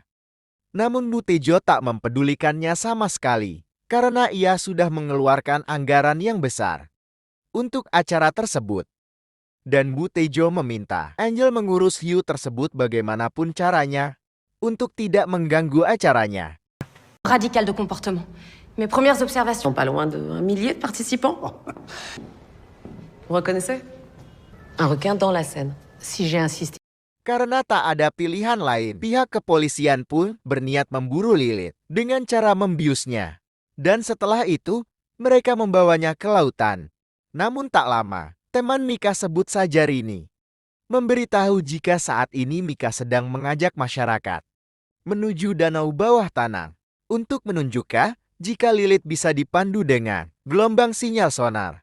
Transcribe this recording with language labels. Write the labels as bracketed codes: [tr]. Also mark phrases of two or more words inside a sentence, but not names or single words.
[id] Namun Butejo tak mempedulikannya sama sekali, karena ia sudah mengeluarkan anggaran yang besar untuk acara tersebut. Dan Butejo meminta Angel mengurus hiu tersebut bagaimanapun caranya, untuk tidak mengganggu acaranya. [fr] Radical de comportement. Mes premières observations. Pas loin de 1 millier de participants. Vous reconnaissez? Un requin dans la Seine. Si j'ai insisté. [id] Karena tak ada pilihan lain, pihak kepolisian pun berniat memburu Lilith dengan cara membiusnya. Dan setelah itu, mereka membawanya ke lautan. Namun tak lama, Teman Mika, sebut saja Rini, memberitahu jika saat ini Mika sedang mengajak masyarakat menuju danau bawah tanah untuk menunjukkan jika Lilith bisa dipandu dengan gelombang sinyal sonar.